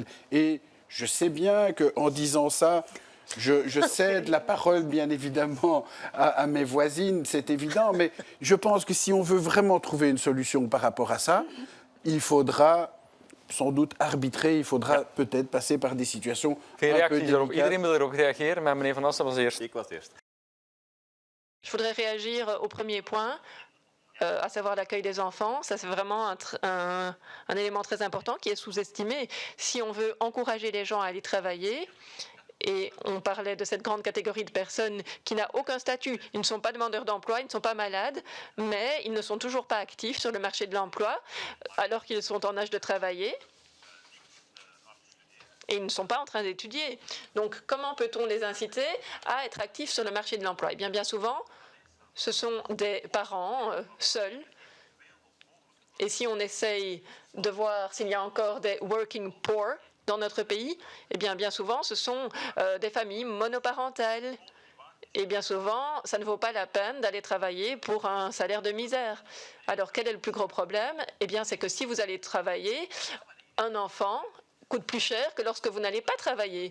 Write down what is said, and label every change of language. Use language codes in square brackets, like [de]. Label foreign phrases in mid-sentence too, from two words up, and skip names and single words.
[fr] Et je sais bien qu'en disant ça, je cède la parole, bien évidemment, à mes voisines, c'est évident, mais je pense que si on veut vraiment trouver une solution par rapport à ça, il faudra sans doute arbitrer, il faudra peut-être passer par des situations un peu délicates. [nl] Iedereen wil erop reageren, maar meneer Van Assen was eerst. Ik was eerst. [fr] Je voudrais réagir au premier point, à savoir l'accueil des enfants. Ça, c'est vraiment un élément très important qui est sous-estimé. Si on veut encourager les gens à aller travailler, et on parlait de cette grande catégorie de personnes qui n'a aucun statut. Ils ne sont pas demandeurs d'emploi, ils ne sont pas malades, mais ils ne sont toujours pas actifs sur le marché de l'emploi alors qu'ils sont en âge de travailler. Et ils ne sont pas en train d'étudier. Donc, comment peut-on les inciter à être actifs sur le marché de l'emploi? Eh bien, bien souvent, ce sont des parents seuls. Et si on essaye de voir s'il y a encore des [en] working poor [fr] dans notre pays, eh bien souvent, ce sont des familles monoparentales. Et bien souvent, ça ne vaut pas la peine d'aller travailler pour un salaire de misère. Alors, quel est le plus gros problème? Eh bien, c'est que si vous allez travailler, un enfant coûte plus cher que lorsque vous n'allez pas travailler.